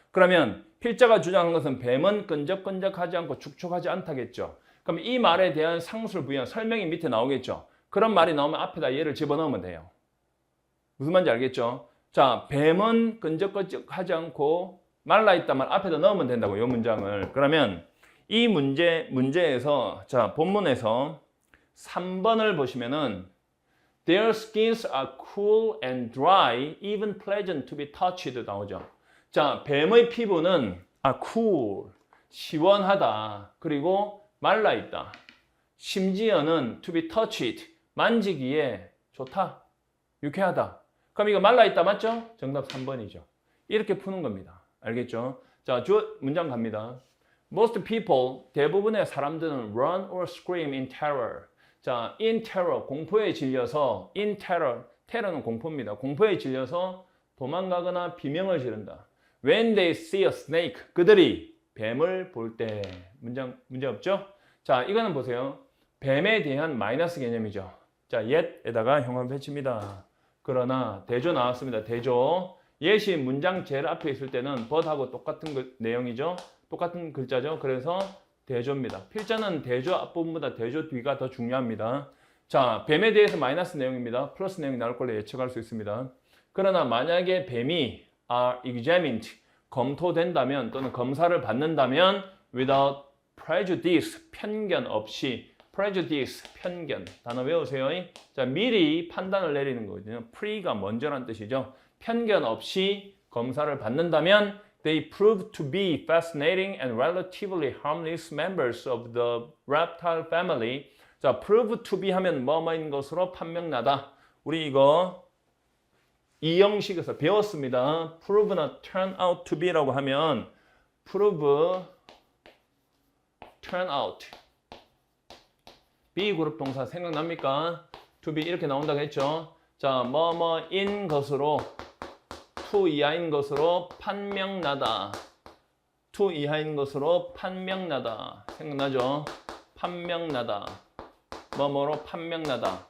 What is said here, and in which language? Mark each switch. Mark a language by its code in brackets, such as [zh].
[ko] 그러면 필자가 주장한 것은 뱀은 끈적끈적하지 않고 축축하지 않다겠죠. 그럼 이 말에 대한 상술 부연 설명이 밑에 나오겠죠. 그런 말이 나오면 앞에다 얘를 집어넣으면 돼요. 무슨 말인지 알겠죠? 자, 뱀은 끈적끈적하지 않고 말라있다만 앞에다 넣으면 된다고, 이 문장을. 그러면 이 문제에서, 자, 본문에서 3번을 보시면은 [en] Their skins are cool and dry, even pleasant to be touched [ko] 나오죠. 자, 뱀의 피부는 cool, 시원하다. 그리고 말라있다. 심지어는 [en] to be touched, [ko] 만지기에 좋다, 유쾌하다. 그럼 이거 말라있다 맞죠? 정답 3번이죠. 이렇게 푸는 겁니다. 알겠죠? 자, 문장 갑니다. [en] Most people, [ko] 대부분의 사람들은 [en] run or scream in terror. [ko] 자, [en] in terror, [ko] 공포에 질려서, in terror, terror는 공포입니다. 공포에 질려서 도망가거나 비명을 지른다. [en] When they see a snake, [ko] 그들이 뱀을 볼 때. 문제 없죠? 자, 이거는 보세요. 뱀에 대한 마이너스 개념이죠. 자, yet에다가 형용 배치입니다. 그러나 대조 나왔습니다. 대조. yet이 문장 제일 앞에 있을 때는 but하고 똑같은 내용이죠. 똑같은 글자죠. 그래서 대조입니다. 필자는 대조 앞부분보다 대조 뒤가 더 중요합니다. 자, 뱀에 대해서 마이너스 내용입니다. 플러스 내용이 나올 걸로 예측할 수 있습니다. 그러나 만약에 뱀이 [en] are examined, [ko] 검토된다면 또는 검사를 받는다면 [en] without prejudice, [ko] 편견 없이, prejudice, 편견, 단어 외우세요. 자, 미리 판단을 내리는 거거든요. pre가 먼저란 뜻이죠. 편견 없이 검사를 받는다면 [en] they prove to be fascinating and relatively harmless members of the reptile family. [ko] 자, [en] prove to be [ko] 하면 뭐뭐인 것으로 판명나다. 우리 이거 이 형식에서 배웠습니다. [en] prove나 turn out to be라고 하면 prove, turn out. [ko] be 그룹 동사 생각납니까? [en] to be [ko] 이렇게 나온다고 했죠. 자, 뭐뭐인 것으로, to 이하인 것으로 판명나다. to 이하인 것으로 판명나다. 생각나죠? 판명나다. 뭐뭐로 판명나다.